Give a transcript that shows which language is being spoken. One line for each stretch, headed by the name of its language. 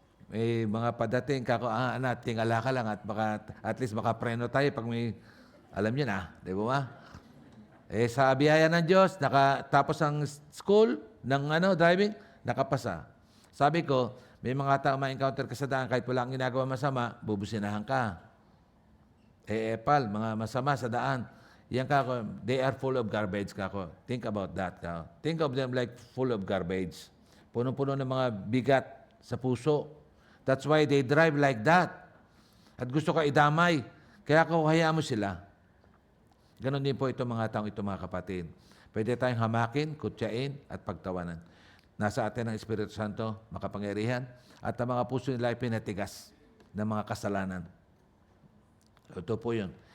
Filipino: May mga padating, anak, tingala ka lang at at least makapreno tayo pag may, alam niyo na, di ba? Sa biyaya ng Diyos, tapos ang school ng driving, nakapasa. Sabi ko, may mga tao ma-encounter ka sa daan kahit wala kang ginagawa masama, bubusinahan ka. Pal, mga masama sa daan.
English: Yan they are full of garbage kako. Think about that kako. Think of them like full of garbage.
Filipino: Punong-puno ng mga bigat sa puso.
English: That's why they drive like that.
Filipino: At gusto ka idamay. Kaya hayaan mo sila. Ganon din po ito mga taong ito mga kapatid. Pwede tayong hamakin, kutyain, at pagtawanan. Nasa atin ang Espiritu Santo, makapangyarihan, at ang mga puso nila ay pinatigas ng mga kasalanan. Ito po yun.